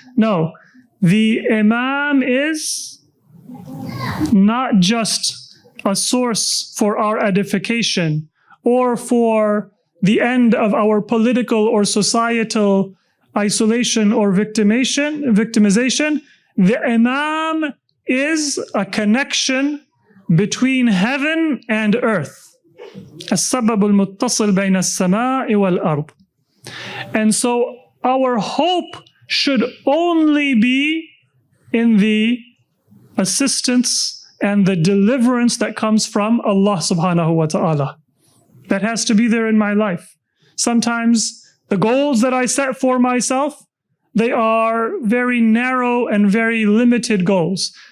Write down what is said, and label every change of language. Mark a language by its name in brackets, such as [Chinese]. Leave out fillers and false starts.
[English] No, the Imam is not just a source for our edification or for the end of our political or societal isolation or victimization. The Imam is a connection between heaven and earth. [Arabic] السبب المتصل بين السماء والأرض. [English] And so our hope should only be in the assistance and the deliverance that comes from Allah subhanahu wa ta'ala. That has to be there in my life. Sometimes the goals that I set for myself, they are very narrow and very limited goals.